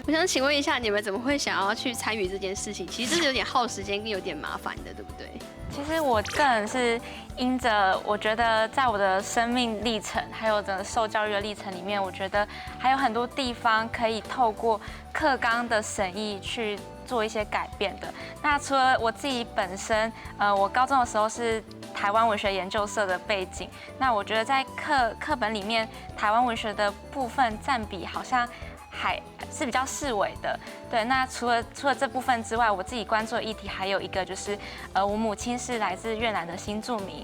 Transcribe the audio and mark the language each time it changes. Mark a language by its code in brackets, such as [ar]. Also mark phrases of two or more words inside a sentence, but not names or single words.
[zh] 我想請問一下，你們怎麼會想要去參與這件事情？其實這是有點耗時間，跟有點麻煩的，對不對？其實我個人是因着我覺得在我的生命歷程，還有整個受教育的歷程裡面，我覺得還有很多地方可以透過課綱的審議去做一些改變的。那除了我自己本身，我高中的時候是台灣文學研究社的背景，那我覺得在課本裡面，台灣文學的部分佔比好像是比较式微的。对，那除了这部分之外，我自己关注的议题还有一个就是，我母亲是来自越南的新住民。